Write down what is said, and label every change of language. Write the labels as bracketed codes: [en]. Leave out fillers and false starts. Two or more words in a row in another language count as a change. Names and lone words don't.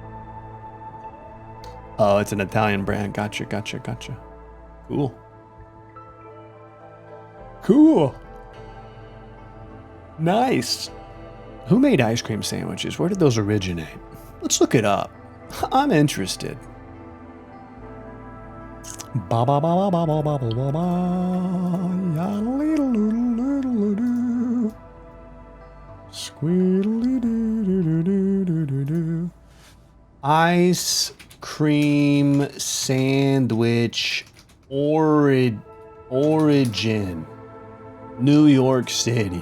[en] Oh, it's an Italian brand. Gotcha. Cool. Cool. Nice. Who made ice cream sandwiches? Where did those originate? Let's look it up. I'm interested. Ba ba ba ba ba ba ba ba ba. Ya little little do. Squeedly do do do do do do. Ice cream sandwich origin. New York City.